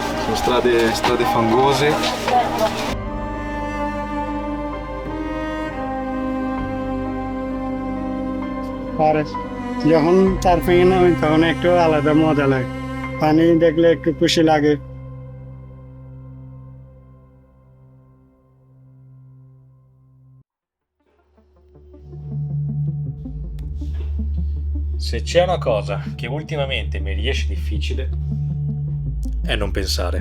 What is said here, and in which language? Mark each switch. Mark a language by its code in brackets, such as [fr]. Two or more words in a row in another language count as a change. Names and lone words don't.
[it] sono strade fangose. [bn] আর যখন সার্ফিং নামি তখন একটু আলাদা মজা লাগে, পানি দেখলে একটু খুশি লাগে। [it] Se c'è una cosa che ultimamente mi riesce difficile è non pensare.